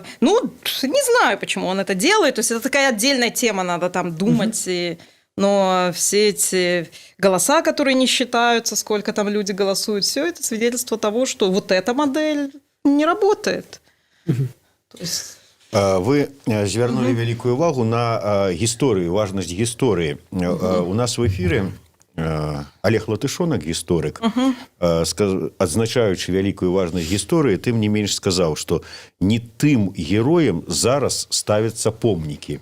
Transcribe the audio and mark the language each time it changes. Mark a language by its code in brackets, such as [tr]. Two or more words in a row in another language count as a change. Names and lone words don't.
[ru] Ну, не знаю, почему он это делает. То есть, это такая отдельная тема, надо там думать. Но все эти голоса, которые не считаются, сколько там люди голосуют, все это свидетельство того, что вот эта модель не работает. То есть... [be] Вы звярнули вялікую увагу на гісторыю, важнасць гісторыі. У нас в эфіры Олег Латышонак, гісторык, адзначаючы вялікую важнасць гісторыі, тым не менш сказаў, што не тым героям зараз ставяцца помнікі.